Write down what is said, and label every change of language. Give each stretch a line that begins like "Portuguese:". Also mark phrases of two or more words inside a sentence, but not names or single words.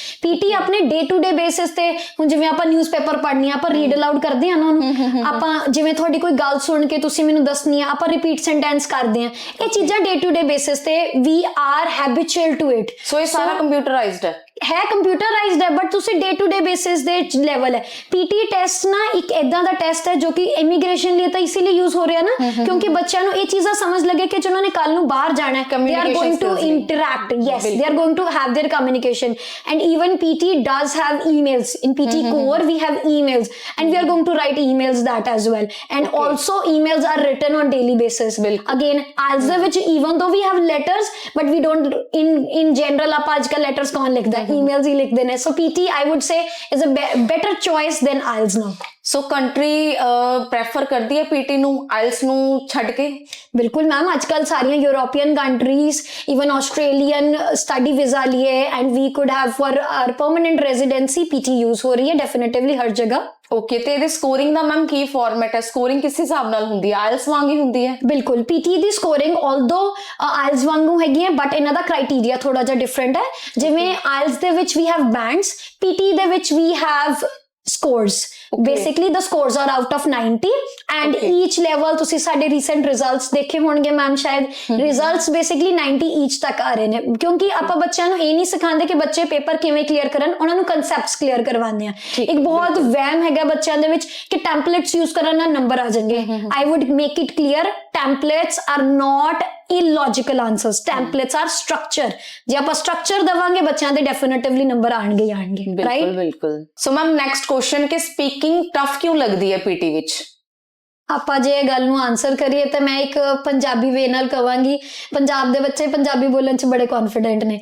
Punjabi: ਪੀਟੀ ਆਪਣੇ
English: day to day basis
Punjabi: ਤੇ, ਹੁਣ ਜਿਵੇਂ ਆਪਾਂ ਨਿਊਜ਼ਪੇਪਰ ਪੜ੍ਹਨੀ ਆ, ਆਪਾਂ
English: read aloud
Punjabi: ਕਰਦੇ ਆ ਨਾ ਉਹਨੂੰ, ਆਪਾਂ ਜਿਵੇਂ ਤੁਹਾਡੀ ਕੋਈ ਗੱਲ ਸੁਣ ਕੇ ਤੁਸੀਂ ਮੈਨੂੰ ਦੱਸਣੀ ਆ, ਆਪਾਂ
English: repeat sentence
Punjabi: ਕਰਦੇ ਆ, ਇਹ ਚੀਜ਼ਾਂ
English: day to day basis
Punjabi: ਤੇ
English: we are habitual to it.
Punjabi: ਸੋ ਇਹ ਸਾਰਾ ਕੰਪਿਊਟਰਾਈਜ਼ਡ ਹੈ ਕੰਪਿਊਟਰਾਈਜ਼ਡ ਹੈ, ਬਟ ਤੁਸੀਂ
English: day to day basis
Punjabi: ਦੇ ਲੈਵਲ ਹੈ। ਪੀਟੀ ਟੈਸਟ ਨਾ ਇੱਕ ਇਦਾਂ ਦਾ ਟੈਸਟ ਹੈ ਜੋ ਕਿ ਇਮੀਗ੍ਰੇਸ਼ਨ ਲਈ ਤਾਂ ਇਸੇ ਲਈ ਯੂਜ਼ ਹੋ ਰਿਹਾ ਨਾ, ਕਿਉਂਕਿ ਬੱਚਿਆਂ ਨੂੰ ਇਹ ਚੀਜ਼ਾਂ ਸਮਝ ਲੱਗੇ ਕਿ ਜਿਹਨਾਂ ਨੇ ਕੱਲ ਨੂੰ ਬਾਹਰ ਜਾਣਾ ਹੈ,
English: they are going to interact, yes, they are going to have their communication, and even PT does have emails in PT core, we have emails and we are going to write emails that as well, and also emails are written on daily basis। again IELTS
Punjabi: ਦੇ ਵਿੱਚ
English: even though we have letters but we don't in general
Punjabi: ਆਪਾਂ ਅੱਜਕੱਲ letters ਕੌਣ ਲਿਖਦਾ, emails ਹੀ ਲਿਖਦੇ ਨੇ,
English: so PT I would say is a better choice than IELTS now।
Punjabi: ਸੋ
English: country prefer
Punjabi: ਕਰਦੀ ਹੈ ਪੀਟੀ ਨੂੰ ਆਇਲਸ ਨੂੰ ਛੱਡ ਕੇ? ਬਿਲਕੁਲ ਮੈਮ, ਅੱਜਕੱਲ ਸਾਰੀਆਂ
English: European countries, even Australian study visa
Punjabi: लिए
English: and we could have for our permanent residency PT
Hindi: यूज हो रही है डेफिनेटली हर जगह।
Punjabi: ਓਕੇ, ਤੇ ਇਹਦੇ ਸਕੋਰਿੰਗ ਦਾ ਮੈਮ ਕੀ ਫਾਰਮੈਟ ਹੈ? ਸਕੋਰਿੰਗ ਕਿਸ ਹਿਸਾਬ ਨਾਲ ਹੁੰਦੀ ਹੈ? ਆਇਲਸ ਵਾਂਗ ਹੀ ਹੁੰਦੀ ਹੈ? ਬਿਲਕੁਲ, ਪੀਟੀ ਦੀ ਸਕੋਰਿੰਗ ਆਲਦੋ ਆਇਲਸ ਵਾਂਗੂ ਹੈਗੀ ਹੈ, ਬਟ ਇਹਨਾਂ ਦਾ ਕ੍ਰਾਈਟੇਰੀਆ ਥੋੜਾ ਜਿਹਾ ਡਿਫਰੈਂਟ ਹੈ। ਜਿਵੇਂ ਆਇਲਸ ਦੇ ਵਿੱਚ
English: we have bands,
Punjabi: ਪੀਟੀ ਦੇ ਵਿੱਚ
English: we have scores. basically the scores are out of 90 and each level,
Punjabi: ਤੁਸੀਂ ਸਾਡੇ recent results ਦੇਖੇ ਹੋਣਗੇ ਮੈਮ ਸ਼ਾਇਦ,
English: results basically 90 each
Punjabi: ਤੱਕ ਆ ਰਹੇ ਨੇ, ਕਿਉਂਕਿ ਆਪਾਂ ਬੱਚਿਆਂ ਨੂੰ ਇਹ ਨਹੀਂ ਸਿਖਾਉਂਦੇ ਕਿ ਬੱਚੇ ਪੇਪਰ ਕਿਵੇਂ ਕਲੀਅਰ ਕਰਨ, ਉਹਨਾਂ ਨੂੰ ਕਨਸੈਪਟਸ ਕਲੀਅਰ ਕਰਵਾਉਂਦੇ ਆ। ਇੱਕ ਬਹੁਤ ਵਹਿਮ ਹੈਗਾ ਬੱਚਿਆਂ ਦੇ ਵਿੱਚ ਕਿ ਟੈਂਪਲੇਟਸ ਯੂਜ਼ ਕਰਨ ਨਾਲ ਨੰਬਰ ਆ ਜਾਣਗੇ।
English: I would make it clear, templates are not illogical answers, templates are structure।
Punjabi: ਜੇ ਆਪਾਂ structure ਦਵਾਂਗੇ ਬੱਚਿਆਂ ਦੇ ਡੈਫੀਨਿਟਿਵਲੀ ਨੰਬਰ ਆਣਗੇ ਰਾਈਟ? ਬਿਲਕੁਲ। ਸੋ ਮੈਮ
English: next question
Punjabi: ਕਿ ਸਪੀਕਿੰਗ ਟਫ ਕਿਉਂ ਲੱਗਦੀ ਹੈ ਪੀਟੀ ਵਿੱਚ? ਆਪਾਂ ਜੇ ਇਹ ਗੱਲ ਨੂੰ ਆਨਸਰ ਕਰੀਏ ਤਾਂ ਮੈਂ ਇੱਕ ਪੰਜਾਬੀ ਵੇ ਨਾਲ ਕਵਾਂਗੀ, ਪੰਜਾਬ ਦੇ ਬੱਚੇ ਪੰਜਾਬੀ ਬੋਲਣ 'ਚ ਬੜੇ ਕੌਨਫੀਡੈਂਟ ਨੇ,